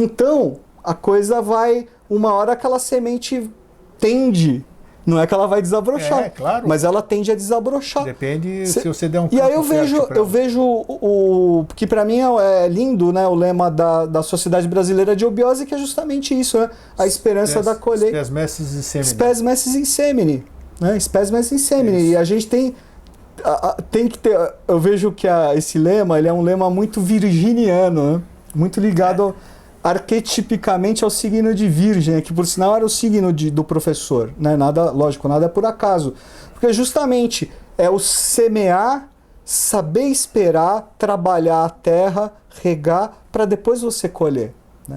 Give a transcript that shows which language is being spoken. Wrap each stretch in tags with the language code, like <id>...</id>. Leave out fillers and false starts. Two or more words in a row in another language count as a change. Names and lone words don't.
<pt>Então, a coisa vai, uma hora aquela semente tende. Não é que ela vai desabrochar, claro. Mas ela tende a desabrochar. Depende se você der um E aí eu vejo que para mim é lindo, né, o lema da Sociedade Brasileira de Eubiose, que é justamente isso, né? A esperança da colheita.</pt> <la>Spes messes in semine. Spes messes in semine, né? Spes messes in semine.</la> <pt>E a gente tem que ter... Eu vejo que esse lema, ele é um lema muito virginiano, né? Muito ligado arquetipicamente ao signo de Virgem, que por sinal era o signo do professor, né? Nada, lógico, nada é por acaso. Porque justamente é o semear, saber esperar, trabalhar a terra, regar, para depois você colher, né?</pt>